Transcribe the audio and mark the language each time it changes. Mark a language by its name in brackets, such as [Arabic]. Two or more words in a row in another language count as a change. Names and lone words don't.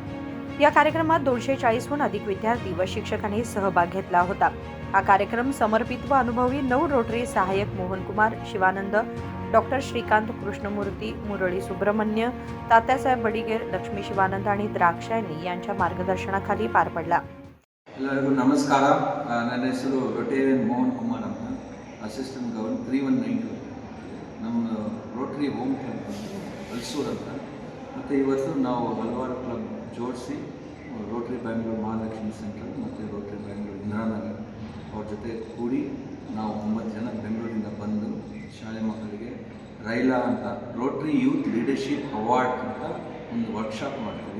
[Marathi] या कार्यक्रमात 240हून अधिक विद्यार्थी व शिक्षकांनी सहभाग घेतला होता। हा कार्यक्रम समर्पित व अनुभवी 9 रोटरी सहाय्यक मोहनकुमार शिवानंद, डॉक्टर श्रीकांत कृष्णमूर्ती, मुरळी सुब्रमण्य, तात्यासाहेब बडिगेर, लक्ष्मी शिवानंद आणि द्राक्षायणी यांच्या मार्गदर्शनाखाली पार पडला। [Kannada] ಎಲ್ಲರಿಗೂ ನಮಸ್ಕಾರ। ನನ್ನ ಹೆಸರು ರೊಟೇರಿಯನ್ ಮೋಹನ್ ಕುಮಾರ್ ಅಂತ, [English] assistant governor [Kannada] 3192 ನಮ್ಮ ರೋಟರಿ ಹೋಮ್ ಕ್ಲಬ್ ಹಲಸೂರು ಅಂತ। ಮತ್ತು ಇವತ್ತು ನಾವು ಹಲವಾರು ಕ್ಲಬ್ ಜೋಡಿಸಿ ರೋಟರಿ ಬೆಂಗಳೂರು ಮಹಾಲಕ್ಷ್ಮಿ ಸೆಂಟ್ರಲ್ ಮತ್ತು ರೋಟರಿ ಬೆಂಗಳೂರು ಇಂದಿರಾನಗರ ಅವ್ರ ಜೊತೆ ಕೂಡಿ ನಾವು 9 ಜನ ಬೆಂಗಳೂರಿಂದ ಬಂದು ಶಾಲೆ ಮಕ್ಕಳಿಗೆ ರೈಲಾ ಅಂತ ರೋಟರಿ ಯೂತ್ ಲೀಡರ್ಶಿಪ್ ಅವಾರ್ಡ್ ಅಂತ ಒಂದು ವರ್ಕ್ಶಾಪ್ ಮಾಡ್ತೀವಿ।